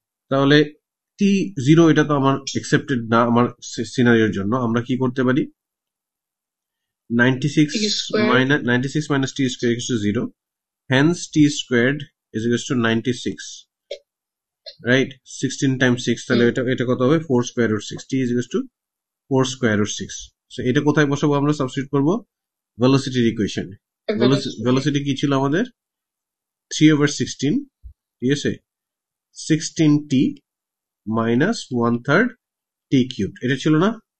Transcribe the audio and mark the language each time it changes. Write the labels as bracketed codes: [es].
[bn] তাহলে টি 0 এটা তো আমার অ্যাকসেপ্টেড না আমার সিনারিওর জন্য। আমরা কি করতে পারি, [en] 96 minus t square equals to 0. Hence t squared is equals to 96. Right? 16 times 6. [bn] তাহলে এটা কত হবে? [en] 4 square root 6. T is equals to 4 square root 6. [bn] So এটা কোথায় বসাবো আমরা? সাবস্টিটিউট করব ভেলোসিটির ইকুয়েশন। ভেলোসিটি কি ছিল আমাদের? 3/16, ঠিক আছে, [en] 16t minus 1/3 t cubed, [bn] এটা ছিল না?